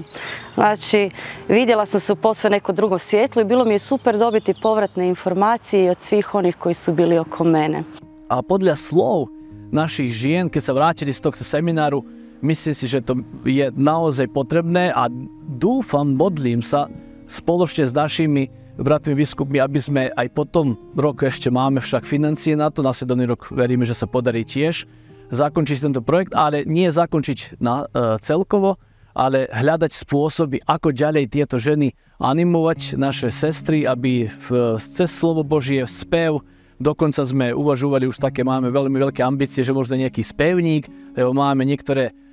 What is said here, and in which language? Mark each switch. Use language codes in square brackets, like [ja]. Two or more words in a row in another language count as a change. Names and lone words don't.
[hr] Znači, vidjela sam se u posve neko drugo svjetlo i bilo mi je super dobiti povratne informacije od svih onih koji su bili oko mene. [sk] A podľa slov našich žien, keď sa vrátili z tohto semináru, myslím si, že to je naozaj potrebné a dúfam, modlím sa spoločne s našimi bratmi biskupmi, aby sme aj po tom roku ešte máme však financie na to, nasledovný rok veríme, že sa podarí tiež zakončiť tento projekt, ale nie zakončiť celkovo, ale hľadať spôsoby, ako ďalej tieto ženy animovať naše sestry, aby cez slovo Božie, spev, dokonca sme uvažovali, už také máme veľmi veľké ambície, že možno nejaký spevník, lebo máme niektoré